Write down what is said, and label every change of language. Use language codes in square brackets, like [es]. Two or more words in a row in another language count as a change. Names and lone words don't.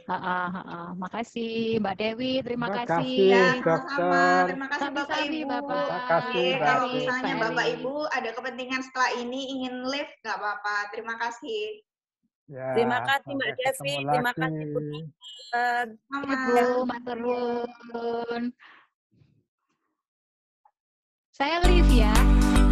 [id] makasih Mbak Dewi, terima Terima kasih. kasih, Ya, sama-sama. Dokter. Terima kasih Bapak Sami-sami, Ibu. Bapak. Terima kasih, Nggih, Mbak kalau Dewi. misalnya Mbak Bapak Dewi. Ibu ada kepentingan setelah ini ingin live, nggak apa-apa. Terima kasih. Ya, Terima kasih Mbak sampai Devi, ketemu terima lagi. kasih Bu Dokter. Sama. Ibu, [jv] matur nuwun. [id] Saya live ya.